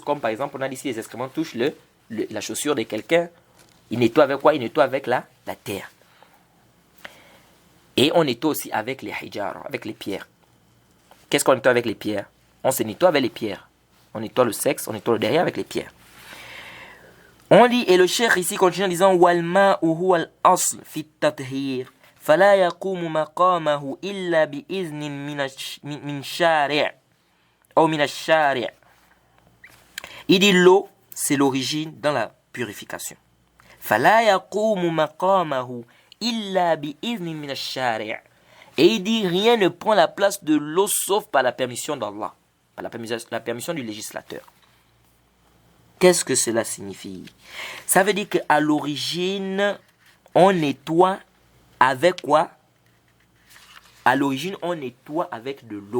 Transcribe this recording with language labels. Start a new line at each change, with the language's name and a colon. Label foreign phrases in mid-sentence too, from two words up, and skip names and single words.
French: Comme par exemple, on a dit si les excréments touchent la chaussure de quelqu'un, il nettoie avec quoi? Il nettoie avec la terre. Et on nettoie aussi avec les hijara, avec les pierres. Qu'est-ce qu'on nettoie avec les pierres? On se nettoie avec les pierres. On nettoie le sexe, on nettoie le derrière avec les pierres. On lit, et le cheikh ici continue en disant
Arabic: والماء هو الأصل في التطهير فلا يقوم مقامه إلا بإذن من شارع ou من الشارع'.
French: Il dit l'eau, c'est l'origine dans la purification.
Arabic: فلا يقوم مقامه إلا بإذن من الشارع'.
French: Et il dit rien ne prend la place de l'eau sauf par la permission d'Allah, par la permission du législateur. Qu'est-ce que cela signifie? Ça veut dire qu'à l'origine, on nettoie avec quoi? À l'origine, on nettoie avec de l'eau.